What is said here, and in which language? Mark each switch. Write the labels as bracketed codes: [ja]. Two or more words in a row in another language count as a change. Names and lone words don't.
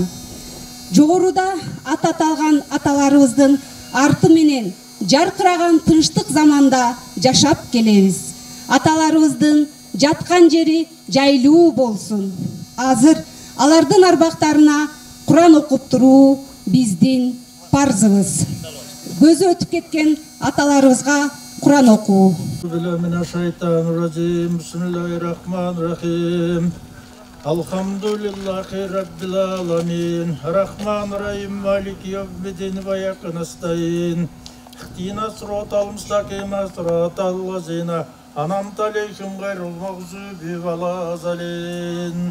[ky] Жогоруда аталган аталарыбыздын арты менен жаркыраган тынчтык заманда жашап келебиз. Аталарыбыздын жаткан жери жайлуу болсун. Азыр алардын арбактарына Куран окуп туруу биздин парзыбыз. Көзү өтүп кеткен аталарыбызга Куран окуу. [ar] بسم الله الرحمن الرحيم. الحمد لله رب العالمين. الرحمن الرحيم مالك يوم الدين وإياك نستعين. اهدنا الصراط المستقيم صراط الذين أنعمت عليهم غير المغضوب ولا الضالين.